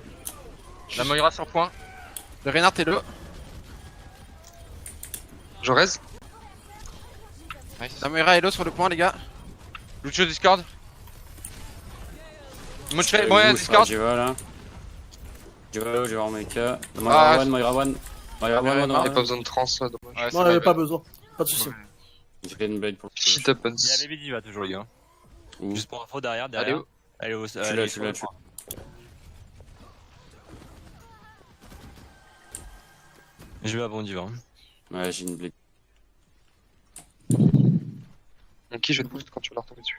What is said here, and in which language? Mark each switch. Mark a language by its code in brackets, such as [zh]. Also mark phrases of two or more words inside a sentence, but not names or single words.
[fr] La Moira sur point. Le Renard est low. Je raise. Nice. La Moira est low sur le point les gars. Lucio Discord. Moche, Moira Moira Discord. Diva là. Diva, Diva en Mecha. Ah, Moira one, Moira one. Moira Moira one, one, Y'a pas besoin de trans là, dommage. Ouais, c'est Non, il avait pas pas besoin. Pas de soucis. J'ai fait une blade pour le Shit Il y a happens. Baby Diva toujours, les gars. Où Juste pour info derrière. Allez où Elle est au. Tu l'as, tu l'as. Je vais à bon Diva. Ouais, j'ai une blade. Donc qui je vais te boost quand tu vas retomber dessus.